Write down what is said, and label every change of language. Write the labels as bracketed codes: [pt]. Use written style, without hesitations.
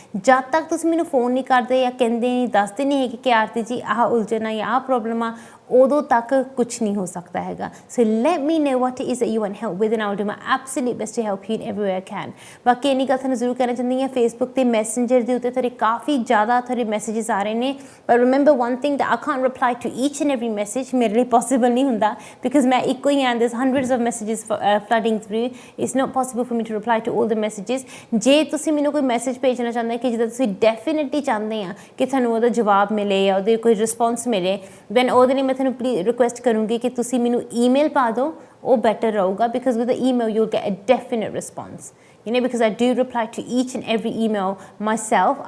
[pa] ਜਦ ਤੱਕ ਤੁਸੀਂ ਮੈਨੂੰ ਫੋਨ ਨਹੀਂ ਕਰਦੇ ਜਾਂ ਕਹਿੰਦੇ ਨਹੀਂ, ਦੱਸਦੇ ਨਹੀਂ ਹੈਗੇ ਕਿ ਆਰਤੀ ਜੀ ਆਹ ਉਲਝਣ ਆ ਜਾਂ ਆਹ ਪ੍ਰੋਬਲਮ ਆ, ਉਦੋਂ ਤੱਕ ਕੁਛ ਨਹੀਂ ਹੋ ਸਕਦਾ ਹੈਗਾ। [en] So let me know what is you want help with and I will do my absolute best to help you in everywhere I can. [pa] ਬਾਕੀ ਇੰਨੀ ਗੱਲ ਤੁਹਾਨੂੰ ਜ਼ਰੂਰ ਕਹਿਣਾ ਚਾਹੁੰਦੀ ਹਾਂ, ਫੇਸਬੁੱਕ 'ਤੇ ਮੈਸੇਂਜਰ ਦੇ ਉੱਤੇ ਤੁਹਾਡੇ ਕਾਫੀ ਜ਼ਿਆਦਾ ਤੁਹਾਡੇ ਮੈਸੇਜਸ ਆ ਰਹੇ ਨੇ। [en] ਪਰ remember one thing, that I can't reply to each and every message। [pa] ਮੇਰੇ ਲਈ ਪੋਸੀਬਲ ਨਹੀਂ ਹੁੰਦਾ ਬਿਕੋਜ਼ ਮੈਂ ਇੱਕੋ ਹੀ ਹਾਂ, [en] there's hundreds of messages flooding through, it's not possible for me to reply to all the messages। [pa] ਜੇ ਤੁਸੀਂ ਮੈਨੂੰ ਕੋਈ ਮੈਸੇਜ ਭੇਜਣਾ ਚਾਹੁੰਦੇ ਕਿ ਜਿਹਦਾ ਤੁਸੀਂ ਡੈਫੀਨੇਟਲੀ ਚਾਹੁੰਦੇ ਆ ਕਿ ਤੁਹਾਨੂੰ ਉਹਦਾ ਜਵਾਬ ਮਿਲੇ ਜਾਂ ਉਹਦੇ ਕੋਈ ਰਿਸਪੌਂਸ ਮਿਲੇ, ਦੈਨ ਉਹਦੇ ਲਈ ਮੈਂ ਤੁਹਾਨੂੰ ਪਲੀਜ਼ ਰਿਕੁਐਸਟ ਕਰੂੰਗੀ ਕਿ ਤੁਸੀਂ ਮੈਨੂੰ ਈਮੇਲ ਪਾ ਦਿਓ, ਉਹ ਬੈਟਰ ਰਹੂਗਾ। [en] Because with the email you will get a definite response, because I do reply to each and every email myself.